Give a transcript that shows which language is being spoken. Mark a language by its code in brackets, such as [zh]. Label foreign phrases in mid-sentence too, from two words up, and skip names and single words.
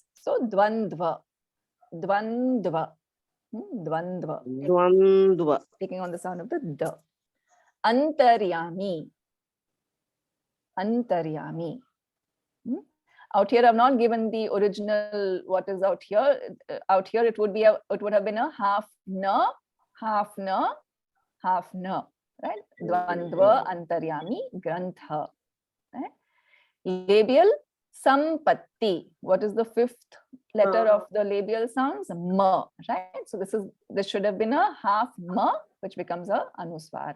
[sa] So dvandva, dvandva, dvandva, Dvandva. [en] taking on the sound of the d. [sa] Antaryami, antaryami. [en] Out here, I've not given the original. What is out here? Out here, it would be it would have been a half na, half na, half na, right? [sa] Dvandva, antaryami, grantha. [en] Right? Labial sampatti. What is the fifth letter of the labial sounds? Ma, right? So this should have been a half ma, which becomes a anuswara.